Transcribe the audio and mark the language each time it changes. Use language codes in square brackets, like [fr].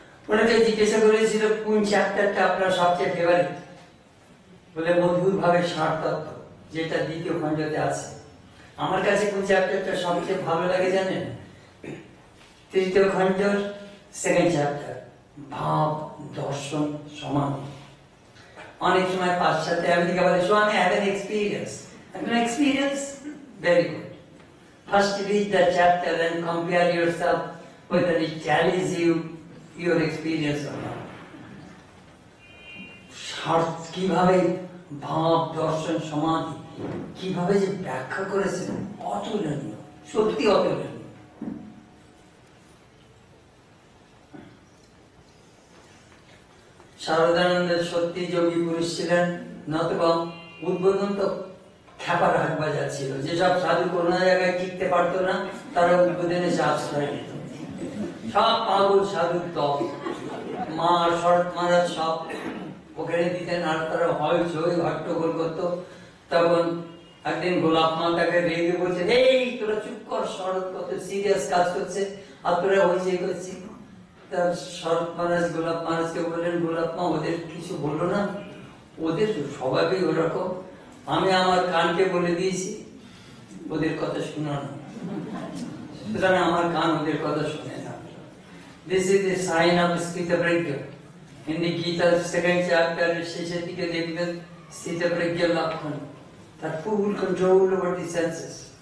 [bn] ওনাকে জিজ্ঞাসা করেছিল কোন চ্যাপ্টারটা আপনার সবচেয়ে ফেভারিট, বলে মধুর ভাবে ষাট তত্ত্ব, যেটা দ্বিতীয় খণ্ডতে আছে। আমার কাছে কোন চ্যাপ্টারটা সবচেয়ে ভালো লাগে জানেন? তৃতীয় খণ্ডের সেকেন্ড চ্যাপ্টার, ভাব দর্শন সমাধি। অনেক সময় পাশ্চাত্যে আমেরিকা বলে, [en] so I have an experience. An experience? Very good. First read the chapter and compare yourself whether it tallies your experience or not. [bn] কিভাবে ভাব দর্শন সমাধি কিভাবে যে ব্যাখ্যা করেছেন, অতুলনীয়, সত্যি অতুলনীয়। শারদানন্দ সত্যি যোগী পুরুষ ছিলেন, নতুবা উদ্বোধন তো খ্যাপার হাট বাজার ছিল। যেসব সাধু কোনো জায়গায় টিকতে পারতো না, তারা উদ্বোধনে এসে আশ্রয় নিত। সব পাগল সাধুর দল, মা শরৎ মহারাজ সব ওখানে দিতেন, আর তারা হইচই হট্টগোল করতো। তখন একদিন গোলাপ মা তাকে রেগে বলছে, এই তোরা চুপ কর, শরৎ কত সিরিয়াস কাজ করছে আর তোরা হইচই করছি। শরৎ মহারাজ গোলাপ মহারাজকে বললেন, গোলাপ মা ওদের কিছু বললো না, ওদের স্বভাবই ওরকম, আমি আমার কানকে বলে দিয়েছি ওদের কথা শোনা না, সুতরাং আমার কান ওদের কথা শুনে না। [en] This is the sign of স্থিতপ্রজ্ঞ। In the Gita second chapter [bn] শেষের দিকে দেখবেন স্থিতপ্রজ্ঞ লক্ষণ, তার [en] full control over the senses।